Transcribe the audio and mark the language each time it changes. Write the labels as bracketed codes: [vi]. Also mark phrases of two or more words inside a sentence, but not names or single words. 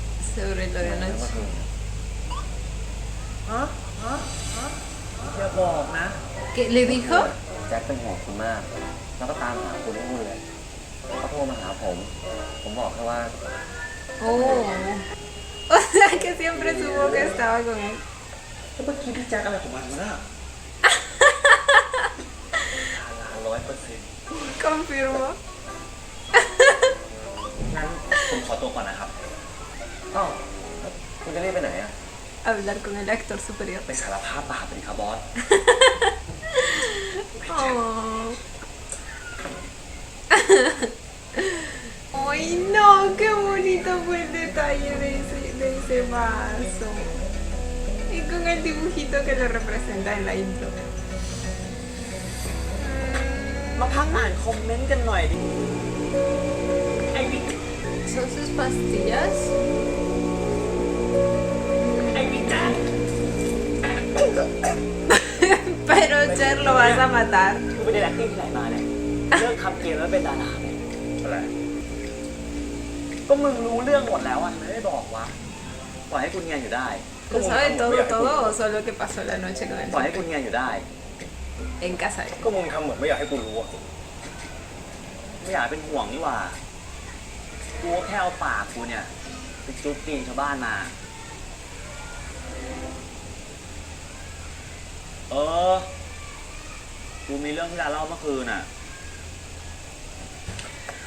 [es] Sobre lo de anoche. [th] ฮะอย่าบอกนะ [es] ¿Qué le dijo? [th] แจ็คเป็นห่วงคุณมาก แล้วก็ตามหาคุณทุกวันเลยเขาโทรมาหาผมบอกแค่ว่า [es] Oh. O sea que siempre supo que estaba con él. [th] เมื่อกี้พี่แจ็คอะไรของมันวะน่ะ100% [es] Confirmo. [th] งั้นผมขอตัวก่อนนะครับอ้าวคุณจะรีบไปไหนอะ [es] Hablar con el actor superior. [th] ไปสารภาพบาปเลยครับบอส [es] Oh. Ay, no, qué bonito fue el detalle de ese vaso. Y con el dibujito que lo representa en la intro. [th] มาพักอ่านคอมเมนต์กันหน่อยดิไอ้บิ๊ก [es] ¿Son sus pastillas? [th] ไอ้บิ๊กแจ๊ค [es] Pero Cher lo vas a matar. [th] กูไปเรียน acting ที่ไหนมาเนี่ยเลิกทำเกมแล้วเป็นดาราไหมอะไรก็มึงรู้เรื่องหมดแล้วอ่ะทำไมไม่บอกวะปล่อยให้คุณเงียนอยู่ได้ [es] ¿Lo sabe todo o solo que pasó la noche con [th] ปล่อยให้ [es] el [th] คุณเงียนอยู่ได้ [es] en casa? [th] ก็มึงทำเหมือนไม่อยากให้กูรู้อ่ะไม่อยากเป็นห่วงนี่หว่ากูก็แค่เอาปากกูเนี่ยไปจุ๊บตีนชาวบ้านมากูมีเรื่องที่จะเล่าเมื่อคืนอ่ะ กู